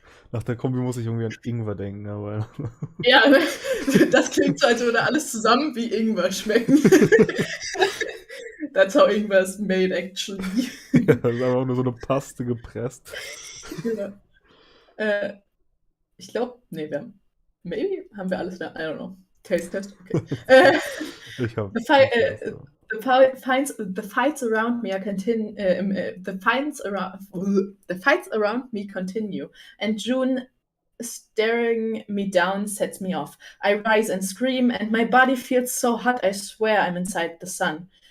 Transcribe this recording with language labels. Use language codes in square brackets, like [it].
[de] Nach der Kombi muss ich irgendwie an Ingwer denken, aber. Ja, das klingt so, als würde alles zusammen wie Ingwer schmecken. [en] That's how Ingwer is made, actually. [de] Ja, das ist einfach nur so eine Paste gepresst. Ja. Ich glaube, nee, maybe haben wir alles da. [en] I don't know. Taste test, okay. [de] Ich hab. [en] The fights around me the fights around me continue, and June staring me down sets me off. I rise and scream, and my body feels so hot I swear I'm inside the sun.